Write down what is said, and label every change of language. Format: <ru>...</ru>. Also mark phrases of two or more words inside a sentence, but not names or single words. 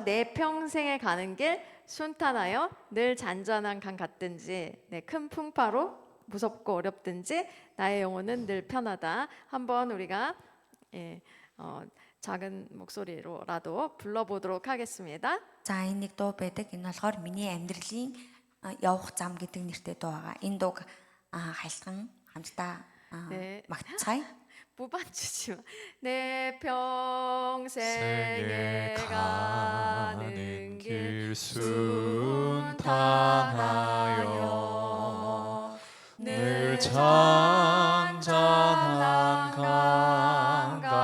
<ko>내 평생에 가는 길 순탄하여 늘 잔잔한 강 같든지, 네, 큰 풍파로 무섭고 어렵든지 나의 영혼은 늘 편하다. 한번 우리가 작은 목소리로라도 불러보도록 하겠습니다.</ko> <mn>За энэ нэг дуу байдаг. Энэ болохоор миний амьдралын явах зам гэдэг нэртэй дуу байгаа. Энэ дууг хайлтган хамтдаа магтцгаая.</mn> <ko>무반주지만 내 평생에 가는 길 순탄하여 늘 잔잔한 강</ko>